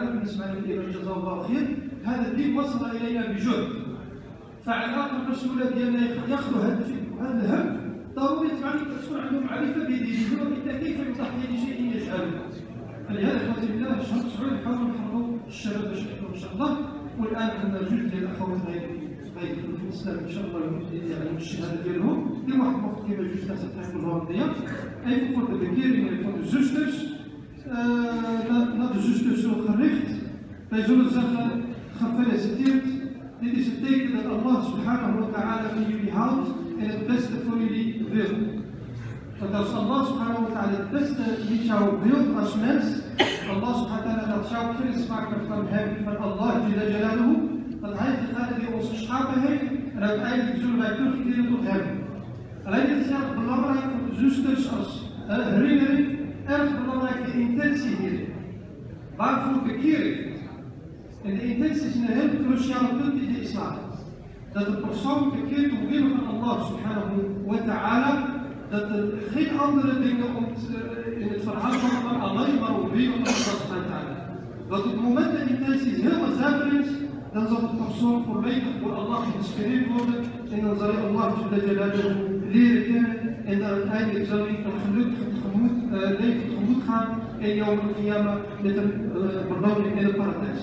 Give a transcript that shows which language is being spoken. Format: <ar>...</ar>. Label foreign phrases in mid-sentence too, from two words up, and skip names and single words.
<ar>بالنسبه للإمام جزاه الله خير، هذا الدين وصل الينا بجهد، فعلى الاقل باش الاولاد ديالنا ياخذوا هذا الفكر وهذا الهم ضروري تكون عندهم معرفه بدينهم وبالتالي كيف يضحي لشيء يجهله. فلهذا اخوتي بالله شهر 9 نحاولوا نحرضوا الشباب باش يحضروا ان شاء الله. والان عندنا جوج ديال الاخوات غيدخلوا في الاسلام ان شاء الله يعلموا الشهاده ديالهم لواحد الوقت كيما جوج ناس تاع الفولونتيا.</ar> <nl>اي voor de bekering van de zusters. Naar de zusters zo gericht. Wij zullen zeggen, gefeliciteerd. Dit is het teken dat</nl> <ar>الله سبحانه وتعالى</ar> <nl>van jullie houdt en het beste voor jullie wil. Want als</nl> <ar>الله سبحانه وتعالى</ar> <nl>het beste met jou wil als mens,</nl> <ar>الله سبحانه وتعالى</ar> <nl>dat jou kennis maken van hem, van</nl> <ar>الله جلاله,</ar> <nl>dat hij degene die ons geschapen heeft en uiteindelijk zullen wij terugkeren tot hem. Alleen dit is erg belangrijk voor de zusters als herinnering. Erg belangrijke intentie hier. Waarvoor bekering? En de intentie is een heel cruciale punt in de islam. Dat de persoon bekeert omwille van</nl> <ar>الله سبحانه وتعالى.</ar> <nl>Dat er geen andere dingen in het verhaal van alleen maar omwille van</nl> <ar>الله سبحانه وتعالى.</ar> <nl>Dat op het moment dat de intentie helemaal zuiver is, dan zal de persoon volledig door Allah geïnspireerd worden. En dan zal hij Allah leren kennen. En dan uiteindelijk zal hij een gelukkig leven tegemoet gaan en</nl> <ar>يوم القيامة</ar> <nl>met een beloning in het paradijs.</nl>